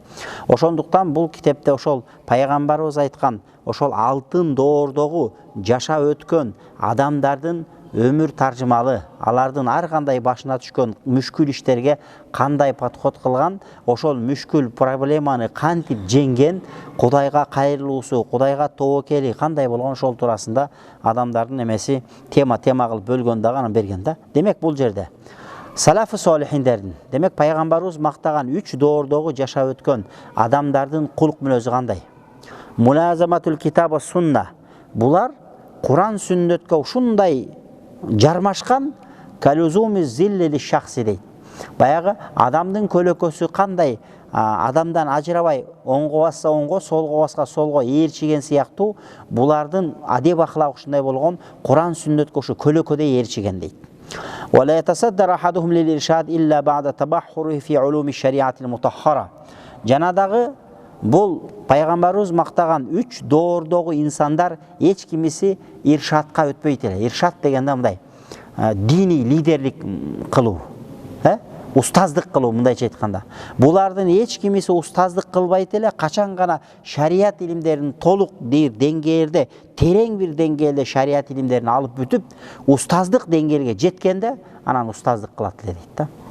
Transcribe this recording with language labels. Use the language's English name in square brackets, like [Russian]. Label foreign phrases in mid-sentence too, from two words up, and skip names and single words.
[Kyrgyz] Ошондуктан бул китепте ошол пайгамбарыбыз айткан ошол алтын доордогу жашап өткөн адамдардын өмүр таржымалы, алардын ар кандай башына түшкөн мүшкүл иштерге кандай подход кылган, ошол мүшкүл проблеманы кантип жеңген, Кудайга кайрылуусу, Кудайга тобокели кандай болгон, ошол туурасында адамдардын эмеси тема кылып бөлгөн дагы анан берген да. Демек бул жерде салафы солихиндердин, демек пайгамбарыбыз мактаган 3 доордогу жашап өткөн адамдардын кулук мүнөзү кандай? [Arabic] ملازمة الكتاب والسنة. [Kyrgyz] Булар Куран сүннөткө ушундай жармашкан, [Arabic] كلزوم ظل الشخص [Kyrgyz] дейт. Баягы адамдын көлөкөсү кандай адамдан ажырабай, оңго басса оңго, солго басса солго ээрчиген сыяктуу, булардын адеп ахлак ушундай болгон, Куран сүннөткө ушу көлөкөдөй ээрчиген дейт. [Arabic] ولا يتصدر أحدهم للإرشاد إلا بعد تبحره في علوم الشريعة المطهرة. [Kyrgyz] Жанадагы бул пайгамбарыбыз мактаган 3 доордогу инсандар эч кимиси иршатка өтпөйт эле. Иршат дегенде мындай дини лидерлик кылуу, устаздык кылуу мындайча айтканда. Булардын эч кимиси устаздык кылбайт эле, качан гана шарият илимдерин толук деңгээлде, терең бир деңгээлде шарият илимдерин алып бүтүп, устаздык деңгээлге жеткенде анан устаздык кылат эле дейт да.